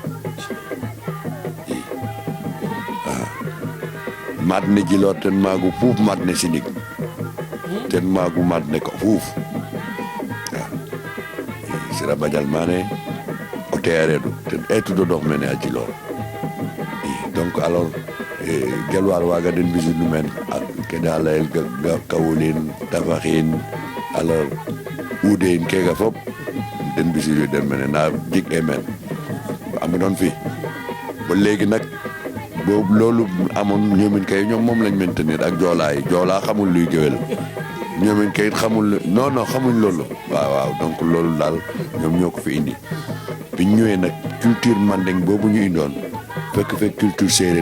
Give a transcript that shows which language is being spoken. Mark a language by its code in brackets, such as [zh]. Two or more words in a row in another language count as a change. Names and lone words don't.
[srr] maat ne jiloor ten maagu fuuf maat ne sinig ten maagu maat ne ko fuuf Sira Badial mane o teereeɗo ten etudo dox mene a Djilor [fr] donc alors [srr] gelwar waaga den mbisidu men ke da layel kawulin tafaxin alors uude in kega fop [wo] den mbisidu den mene na jig e men am doon fi ba léegi nag boobu loolu amoon ñoomin kay ñoom moom lañ maintenir ak joolaa yi joolaa xamul luy géwél ñoomin kay xamul non xamuñ loolu waaw donc loolu daal ñoom ñoo ko fi indi biñ ñëwee nag culture mandeng boobu ñu indoon fekk culture séeréer